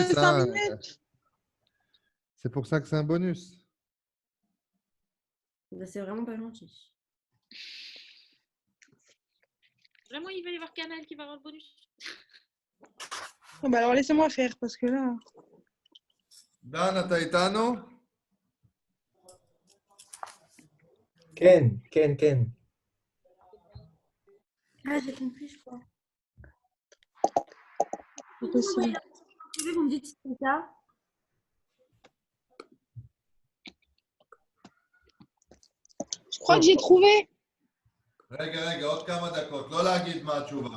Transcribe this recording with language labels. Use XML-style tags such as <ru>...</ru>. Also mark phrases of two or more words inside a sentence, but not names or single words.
<fr>bonus. 5 hein. minutes. C'est pour ça que c'est un bonus. Bah, c'est vraiment pas gentil. Vraiment, il va y avoir Canal qui va avoir le bonus. Bon, bah alors laissez-moi faire parce que là.</fr> <he>דן, אתה איתנו? כן, כן, כן.</he> <fr>Ah, j'ai compris, je crois. C'est possible. Vous me dites si c'est ça. Je crois que j'ai trouvé.</fr> <he>רגע, עוד כמה דקות. לא להגיד מה התשובה.</he>